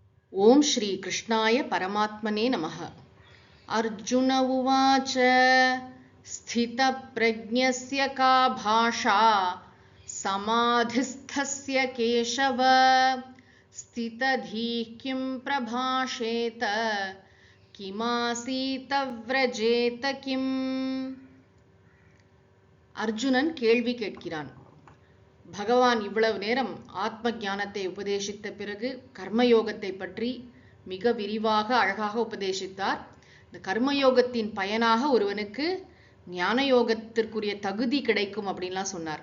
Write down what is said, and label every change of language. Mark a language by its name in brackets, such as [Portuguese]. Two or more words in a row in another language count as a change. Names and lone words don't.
[Sanskrit] ओम श्री कृष्णाय परमात्मने नमः। अर्जुन उवाच स्थितप्रज्ञस्य का भाषा समाधिस्थस्य केशव स्थितधीः किं प्रभाषेत किमासीत व्रजेत किम्। [Tamil] அர்ஜுனன் கேள்வி கேட்கிறான். பகவான் இவ்வளவு நேரம் ஆத்ம ஞானத்தை உபதேசித்த பிறகு கர்மயோகத்தை பற்றி மிக விரிவாக அழகாக உபதேசித்தார். இந்த கர்மயோகத்தின் பயனாக ஒருவனுக்கு ஞான யோகத்திற்குரிய தகுதி கிடைக்கும் அப்படின்லாம் சொன்னார்.